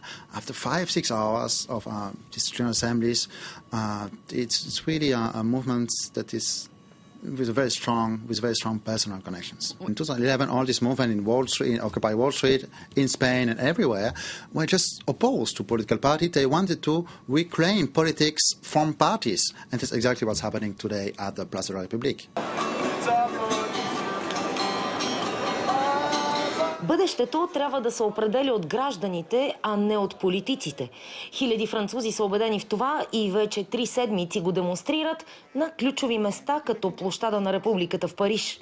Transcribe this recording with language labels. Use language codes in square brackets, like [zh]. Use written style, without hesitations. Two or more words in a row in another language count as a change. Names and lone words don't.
[en] After 5-6 hours of these general assemblies, it's really a movement that is with very strong personal connections. In 2011, all this movement in Wall Street, in Occupy Wall Street, in Spain and everywhere, were just opposed to political parties. They wanted to reclaim politics from parties, and that's exactly what's happening today at the Place de la République. [bg] Бъдещето трябва да се определя от гражданите, а не от политиците. Хиляди французи са убедени в това и вече 3 седмици го демонстрират на ключови места, като площада на Републиката в Париж.